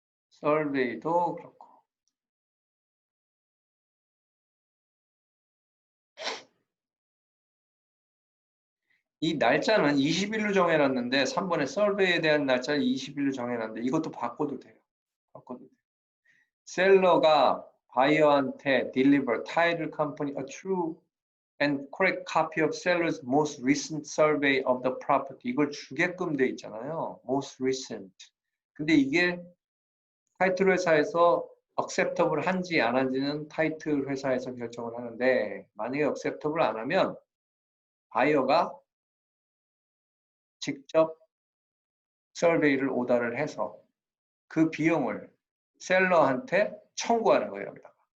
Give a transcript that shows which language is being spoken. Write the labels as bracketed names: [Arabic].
[Korean] 서베이도 그렇고. 이 날짜는 20일로 정해놨는데 3번에 서베이에 대한 날짜를 20일로 정해놨는데 이것도 바꿔도 돼요. 바꿔도 돼요. 셀러가 바이어한테 [English] deliver title company a true and correct copy of seller's most recent survey of the property. [Korean] 이걸 주게끔 돼 있잖아요. [English] most recent. [Korean] 근데 이게 타이틀 회사에서 acceptable 한지 안 한지는 타이틀 회사에서 결정을 하는데 만약에 acceptable 안 하면 바이어가 직접 서베이를 오더를 해서 그 비용을 셀러한테 청구하는 거예요. 여기다가.